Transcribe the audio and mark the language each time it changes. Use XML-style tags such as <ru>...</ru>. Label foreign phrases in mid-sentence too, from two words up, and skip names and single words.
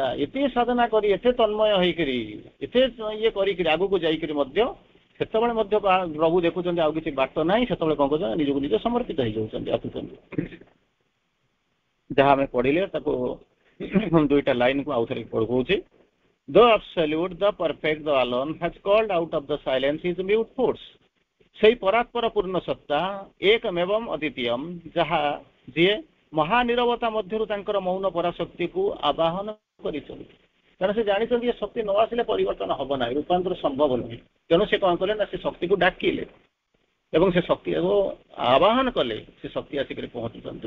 <or>ଏତେ ସାଧନା କରି, ଏତେ ତନ୍ମୟ ହେଇକରି, ଏତେ ଇଏ କରିକିରି ଆଗକୁ ଯାଇକରି ମଧ୍ୟ ସେତେବେଳେ ମଧ୍ୟ ପ୍ରଭୁ ଦେଖୁଛନ୍ତି ଆଉ କିଛି ବାଟ ନାହିଁ, ସେତେବେଳେ କ'ଣ କରୁଛନ୍ତି ନିଜକୁ ନିଜେ ସମର୍ପିତ ହେଇଯାଉଛନ୍ତି, ଆସୁଛନ୍ତି। ଯାହା ଆମେ ପଢିଲେ ତାକୁ ଦୁଇଟା ଲାଇନକୁ ଆଉଥରେ ପଢଉଛି।</or> <en>The absolute, the perfect, the alone has called out of the silence his mute force.</en> <or>ସେଇ ପରାତ୍ପର ପୂର୍ଣ୍ଣ ସତ୍ତା ଏକମେବମ୍ ଅଦ୍ୱିତୀୟମ୍, ଯାହା ଯିଏ ମହାନିରବତା ମଧ୍ୟରୁ ତାଙ୍କର ମୌନ ପରାଶକ୍ତିକୁ ଆବାହନ କରିଛନ୍ତି। କାରଣ ସେ ଜାଣିଛନ୍ତି ଏ ଶକ୍ତି ନ ଆସିଲେ ପରିବର୍ତ୍ତନ ହବ ନାହିଁ, ରୂପାନ୍ତର ସମ୍ଭବ ନୁହେଁ। ତେଣୁ ସେ କ'ଣ କଲେ ନା ସେ ଶକ୍ତିକୁ ଡାକିଲେ ଏବଂ ସେ ଶକ୍ତିକୁ ଆବାହନ କଲେ, ସେ ଶକ୍ତି ଆସିକରି ପହଞ୍ଚୁଛନ୍ତି।</or>